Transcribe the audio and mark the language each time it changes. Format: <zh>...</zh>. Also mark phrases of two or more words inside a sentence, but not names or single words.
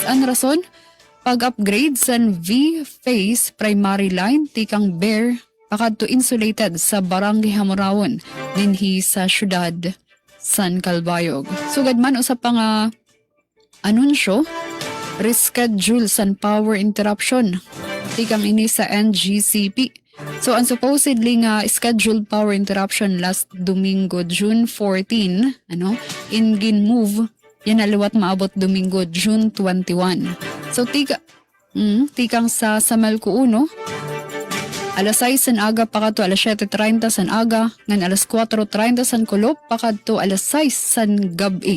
<war>Ang rason, pag-upgrade san V-Phase primary line tikang Bear pakadto insulated sa Barangay Hamorawon dinhi sa syudad San Calbayog. Sugad man usap pa nga anunsyo, reschedule san</war> <en>power interruption</en> <war>tikang ini sa NGCP. So ang supposedly nga</war> <en>scheduled power interruption last</en> <war>Domingo June 14 in gin-move yan aliwat maabot Domingo June 21. So tikang sa Samalco 1 alas 6 san aga pakadto alas 7:30 san aga ngan alas 4:30 san Kulop pakadto alas 6 san gabi.</war>